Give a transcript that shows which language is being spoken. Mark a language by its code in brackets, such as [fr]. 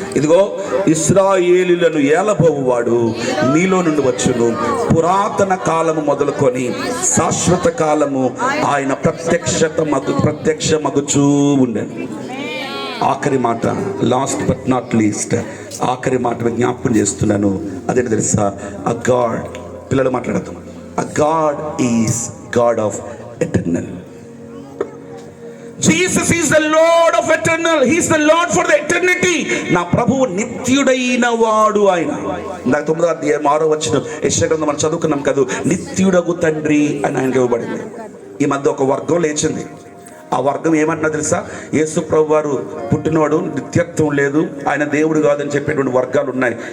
[te] ఇదిగో ఇశ్రాయేలీయులను ఏలబోవువాడు నీలో నుండి వచ్చును, పురాతన కాలము మొదలుకొని శాశ్వత కాలము ఆయన ప్రత్యక్షమగుచూ ఉండెను. ఆఖరి మాట, [en] last but not least, [te] ఆఖరి మాట జ్ఞాపకం చేస్తున్నాను. అదేంటి తెలుసా, [en] a God, [te] పిల్లలు మాట్లాడతాం, [en] A God is God of eternal. Jesus is the Lord of eternal. He is the Lord for the eternity. [te] నా ప్రభువు నిత్యుడైన వాడు. ఆయన నాకు 9వ అధ్యాయం 6వ వచనం యెషయా గ్రంథం మనం చదువుకున్నాం కదా, నిత్యుడగు తండ్రి అని ఆయనకి ఇవ్వబడింది. ఈ మధ్య ఒక వర్గం లేచింది. ఆ వర్గం ఏమన్నా తెలుసా, యేసు ప్రభు వారు పుట్టినవాడు, నిత్యత్వం లేదు, ఆయన దేవుడు కాదని చెప్పేటువంటి వర్గాలు ఉన్నాయి.